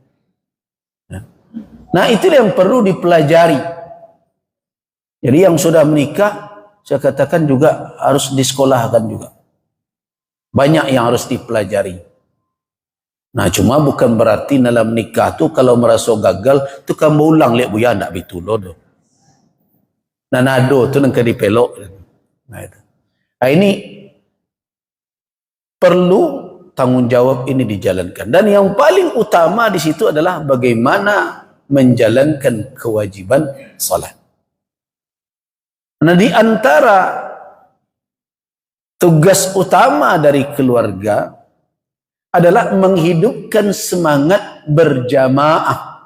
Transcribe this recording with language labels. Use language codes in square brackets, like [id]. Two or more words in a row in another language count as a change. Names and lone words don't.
[id] Nah itulah yang perlu dipelajari. Jadi yang sudah menikah, saya katakan juga harus disekolahkan juga. Banyak yang harus dipelajari. Nah cuma bukan berarti dalam nikah tu kalau merasa gagal, [min] tu kan berulang lihat buya nak bitulo tu. Nah nado tu nak dipelok. [id] Nah itu. Nah ini perlu tanggung jawab ini dijalankan. Dan yang paling utama di situ adalah bagaimana menjalankan kewajiban salat. Nah di antara tugas utama dari keluarga adalah menghidupkan semangat berjamaah.